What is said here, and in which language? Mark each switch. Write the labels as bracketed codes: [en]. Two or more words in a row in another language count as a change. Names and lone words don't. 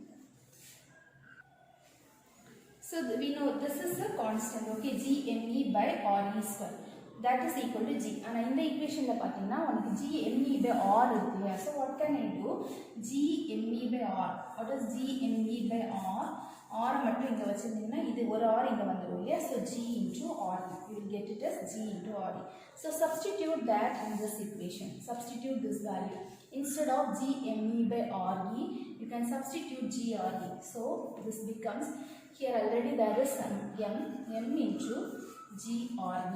[en] So we know this is a constant, okay, g me by Re square, that is equal to g. And in the equation [ta] ல பாத்தினா உங்களுக்கு g me by r இருக்கு. [en] So what can I do? G me by r. What is g me by r? [ta] R மட்டும் இங்க வெச்சிருந்திங்க இது ஒரு r இங்க வந்திரும் இல்லையா. [en] So g into r, you will get it as g into r. So substitute that in this equation, substitute this value. Instead of GME by RE, you can substitute GRE. So this becomes, here already there is some M into GRE.